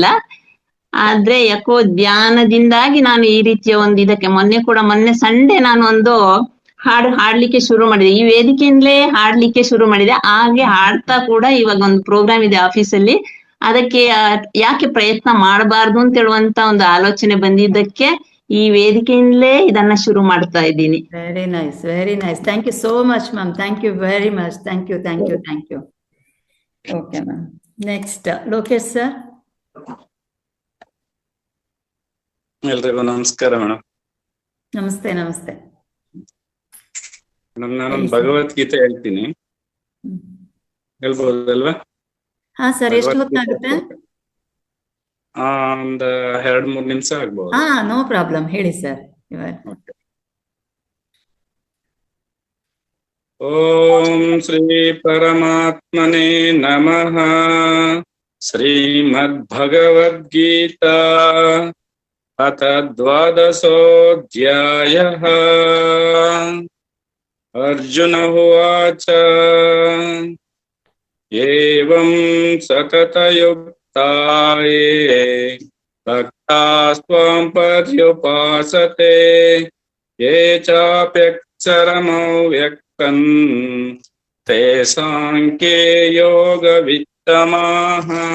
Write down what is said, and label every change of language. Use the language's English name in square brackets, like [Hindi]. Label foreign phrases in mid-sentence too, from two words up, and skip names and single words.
[Kannada] ಆದ್ರೆ ಯಾಕೋ ಧ್ಯಾನದಿಂದಾಗಿ ನಾನು ಈ ರೀತಿಯ ಒಂದು ಇದಕ್ಕೆ ಮೊನ್ನೆ ಸಂಡೆ ನಾನು ಒಂದು ಹಾಡು ಹಾಡ್ಲಿಕ್ಕೆ ಶುರು ಮಾಡಿದೆ. ಈ ವೇದಿಕೆಯಿಂದಲೇ ಹಾಡ್ಲಿಕ್ಕೆ ಶುರು ಮಾಡಿದೆ. ಹಾಗೆ ಹಾಡ್ತಾ ಕೂಡ ಇವಾಗ ಒಂದು ಪ್ರೋಗ್ರಾಮ್ ಇದೆ ಆಫೀಸಲ್ಲಿ, ಅದಕ್ಕೆ ಯಾಕೆ ಪ್ರಯತ್ನ ಮಾಡಬಾರ್ದು ಅಂತ ಹೇಳುವಂತ ಒಂದು ಆಲೋಚನೆ ಬಂದಿದ್ದಕ್ಕೆ ಈ ವೇದಿಕೆಯಿಂದಲೇ ಇದನ್ನ ಶುರು ಮಾಡ್ತಾ ಇದ್ದೀನಿ. [English] very nice, very nice. thank you so much ma'am. thank you very much. thank you, thank you, thank you. okay ma'am. next Lokesh sir. [Kannada] ಎಲ್ರಿಗೂ ನಮಸ್ಕಾರ ಮೇಡಮ್. ನಮಸ್ತೆ. ನಮಸ್ತೆ ಮೇಡಮ್, ನಾನೊಂದು ಭಗವದ್ಗೀತೆ ಹೇಳ್ತೀನಿ, ಹೇಳ್ಬೋದಲ್ವಾ? ಹಾ ಸರ್, ಎಷ್ಟು ಹೊತ್ತಾಗುತ್ತೆ? ಒಂದು 2-3 ನಿಮಿಷ ಆಗ್ಬಹುದು. [English] no problem, [Kannada] ಹೇಳಿ ಸರ್. [Sanskrit] ಓಂ ಶ್ರೀ ಪರಮಾತ್ಮನೇ ನಮಃ. ಶ್ರೀಮದ್ಭಗವದ್ಗೀತಾ ಅಥ ದ್ವಾದಶೋऽಧ್ಯಾಯಃ. ಅರ್ಜುನ ಉವಾಚ ಏವಂ ಸತತಯುಕ್ತಾಯೇ ಭಕ್ತಾಸ್ತ್ವಾಂ ಪರ್ಯುಪಾಸತೆ ಯೇ ಚಾಪ್ಯಕ್ಷರಮವ್ಯಕ್ತಂ ತೇಷಾಂ ಕೆ ಯೋಗವಿತ್ತಮಾಃ.